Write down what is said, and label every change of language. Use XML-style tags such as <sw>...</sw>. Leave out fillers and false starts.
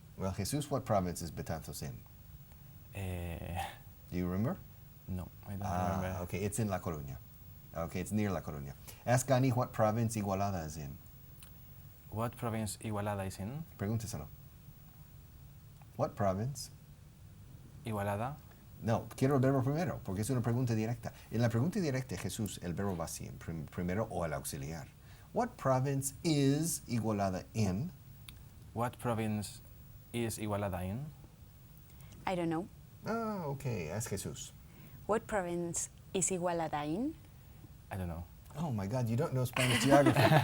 <en>Well, Jesus, what province is Betanzos in? Do you remember? No, I don't remember. Okay, it's in La Coruña. Okay, it's near La Coruña. Ask Annie what province Igualada is in. What province Igualada is in?</en> <es>Pregúnteselo.</es> <en>What province? Igualada.</en> <es>No, quiero el verbo primero, porque es una pregunta directa. En la pregunta directa, Jesús, el verbo va siempre primero o el auxiliar.</es> <en>What province is Igualada in? What province is Igualada in? I don't know. Ah, okay, ask Jesús. What province is Igualada in? I don't know. Oh my God, you don't know Spanish geography.</en>